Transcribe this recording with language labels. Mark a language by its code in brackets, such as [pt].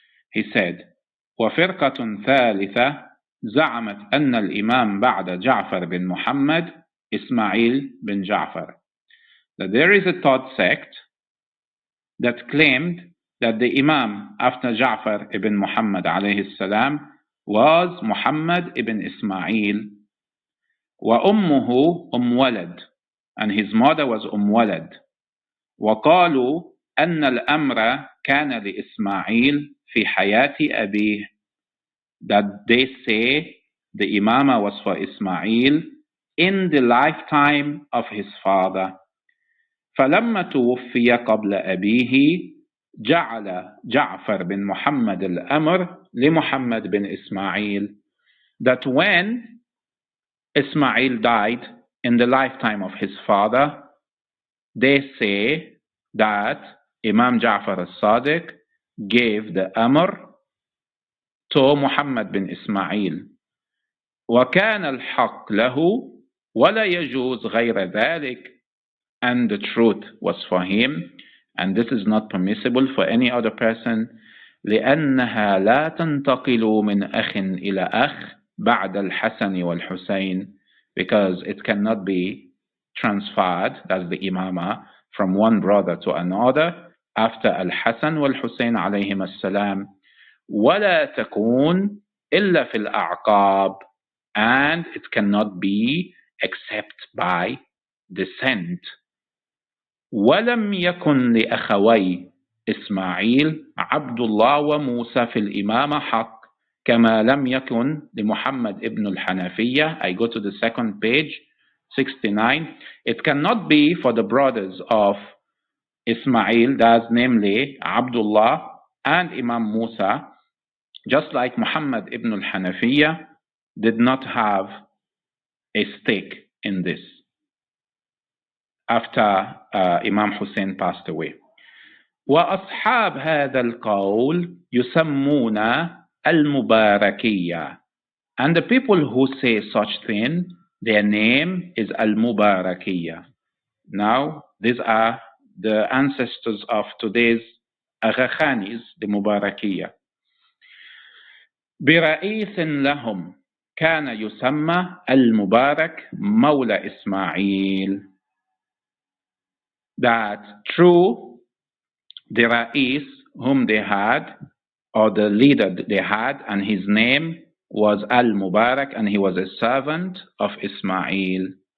[en] He said, [ar] وفرقة ثالثة زعمت أن الإمام بعد جعفر بن محمد Ismail bin Ja'far. [en] That there is a third sect that claimed that the Imam after Ja'far ibn Muhammad alayhi salam was Muhammad ibn Ismail. [ar] وأمه ولد, [en] and his mother was ولد. [ar] وقالوا أن الأمر كان لإسماعيل في حياة أبيه. [en] That they say the Imamah was for Ismail in the lifetime of his father. [ar] فلما توفي قبل أبيه جعل جعفر بن محمد الأمر لمحمد بن إسماعيل. [en] That when Ismail died in the lifetime of his father, they say that Imam Ja'far al-Sadiq gave the Amr to Muhammad bin Ismail. [ar] وكان الحق له ولا يجوز غير ذلك. [en] And the truth was for him, and this is not permissible for any other person. [ar] لأنها لا تنتقل من أخ إلى أخ بعد الحسن والحسين, [en] because it cannot be transferred, that's the imamah, from one brother to another after al-Hasan wal-Husayn alayhim as-salam. [ar] ولا تكون إلا في الأعقاب, [en] and it cannot be except by descent. [ar] ولم يكن لأخوي إسماعيل عبد الله وموسى في الإمامة حق كما لم يكن لمحمد ابن الحنفية. [en] I go to the second page, 69. It cannot be for the brothers of Ismail, that's namely Abdullah and Imam Musa, just like Muhammad ibn al-Hanafiya did not have a stake in this after Imam Hussein passed away. [ar] وأصحاب هذا القول يسمون المباركية. [en] And the people who say such thing, their name is al-Mubarakiyya. Now, these are the ancestors of today's Agha Khanis, the Mubarakiyya. [ar] برئيس لهم كان يسمى المبارك مولى إسماعيل. [en] That through the Ra'is whom they had, or the leader they had, and his name was Al-Mubarak, and he was a servant of Ismail.